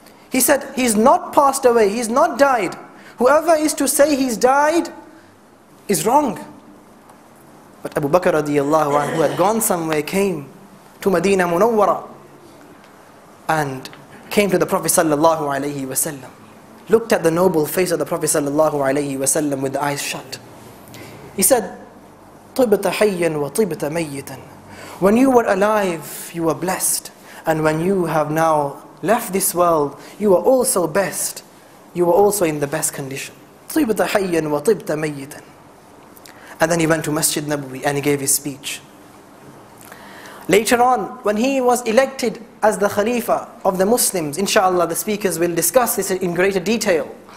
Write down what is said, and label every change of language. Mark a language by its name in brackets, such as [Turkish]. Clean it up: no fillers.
[English] He said, he's not passed away, he's not died. Whoever is to say he's died is wrong. But Abu Bakr radiyallahu anh, who had gone somewhere, came to Medina Munawwara and came to the Prophet sallallahu alayhi wasallam, looked at the noble face of the Prophet sallallahu alayhi wasallam with the eyes shut. He said, [Arabic] طِبْتَ حَيًّا وَطِبْتَ مَيِّتًا. [English] When you were alive, you were blessed. And when you have now left this world, you are also best. You are also in the best condition. [Arabic] طِبْتَ حَيًّا وَطِبْتَ مَيِّتًا. [English] And then he went to Masjid Nabawi and he gave his speech. Later on, when he was elected as the Khalifa of the Muslims, inshallah the speakers will discuss this in greater detail.